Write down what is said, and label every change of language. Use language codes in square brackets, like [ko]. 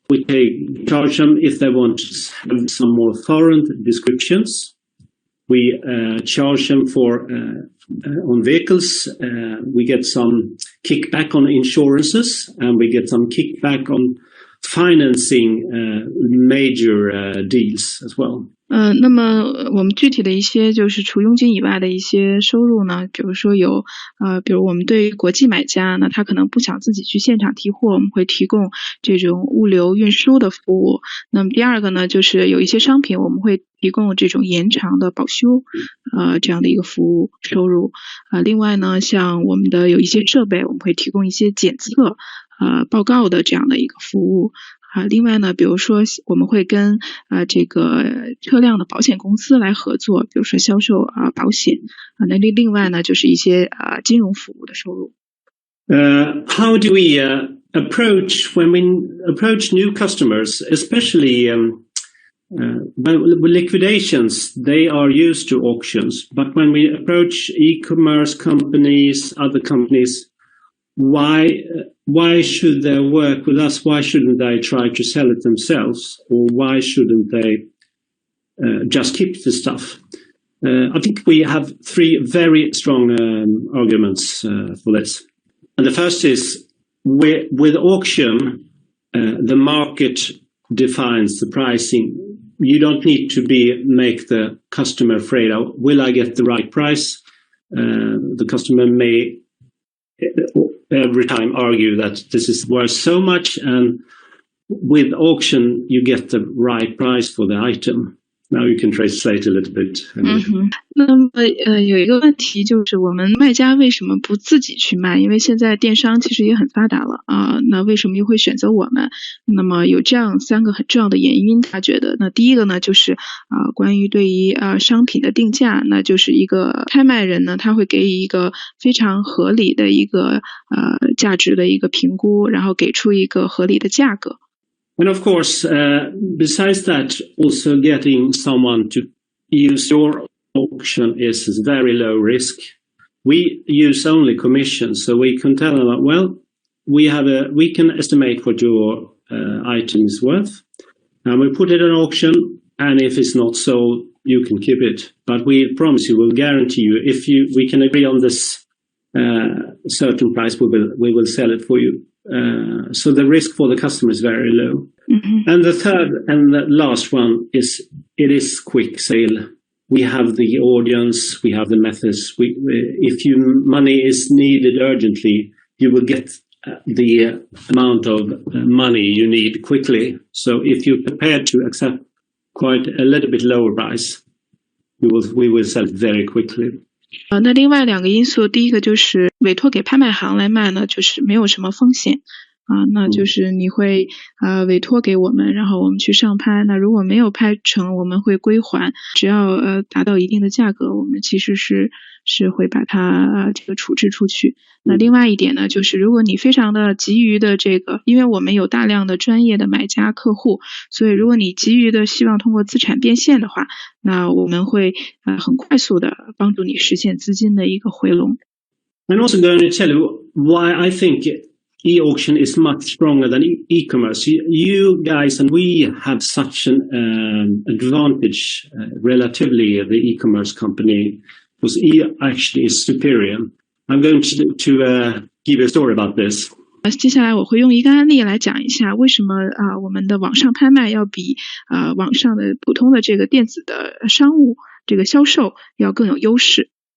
[en] We charge them if they want to have some more foreign descriptions. We charge them for on vehicles. We get some kickback on insurances, and we get some kickback on financing major deals as well. [zh] 那么我们具体的一些就是除佣金以外的一些收入呢，比如说有比如我们对于国际买家呢，他可能不想自己去现场提货，我们会提供这种物流运输的服务。那么第二个呢，就是有一些商品我们会提供这种延长的保修这样的一个服务收入。另外呢，像我们的有一些设备，我们会提供一些检测报告的这样的一个服务。另外呢，比如说我们会跟这个车辆的保险公司来合作，比如说销售保险那另外呢就是一些金融服务的收入。 [en] How do we approach when we approach new customers, especially with liquidations? They are used to auctions, but when we approach e-commerce companies, other companies, why should they work with us? Why shouldn't they try to sell it themselves? Or why shouldn't they just keep the stuff? I think we have 3 very strong arguments for this. And the first is, with auction, the market defines the pricing. You don't need to make the customer afraid of, will I get the right price? The customer may every time argue that this is worth so much, and with auction, you get the right price for the item. Now you can translate a little bit. [zh] 那么有一个问题就是我们卖家为什么不自己去卖？因为现在电商其实也很发达了啊，那为什么又会选择我们？那么有这样3个很重要的原因，他觉得。那第一个呢，就是关于对于商品的定价，那就是一个拍卖人呢，他会给予一个非常合理的一个价值的一个评估，然后给出一个合理的价格。 [en] And of course, besides that, also getting someone to use your auction is very low risk. We use only commissions, so we can tell them, well, we can estimate what your item is worth, and we put it on auction, and if it's not sold, you can keep it. But we promise you, we'll guarantee you, if we can agree on this certain price, we will sell it for you. So the risk for the customer is very low. And the third and the last one is it is quick sale. We have the audience, we have the methods. If money is needed urgently, you will get the amount of money you need quickly. So if you're prepared to accept quite a little bit lower price, we will sell it very quickly. [zh] 那另外2个因素，第一个就是委托给拍卖行来卖呢，就是没有什么风险那就是你会委托给我们，然后我们去上拍，那如果没有拍成，我们会归还，只要达到一定的价格，我们其实是会把它这个处置出去。那另外一点呢，就是如果你非常的急于的这个，因为我们有大量的专业的买家客户，所以如果你急于的希望通过资产变现的话，那我们会很快速的帮助你实现资金的一个回笼。 [en] I'm also going to tell you why I think e-auction is much stronger than e-commerce. You guys and we have such an advantage relatively the e-commerce company, because actually is superior. I'm going to give you a story about this. [zh] 接下来我会用一个案例来讲一下为什么我们的网上拍卖要比网上的普通的这个电子的商务这个销售要更有优势。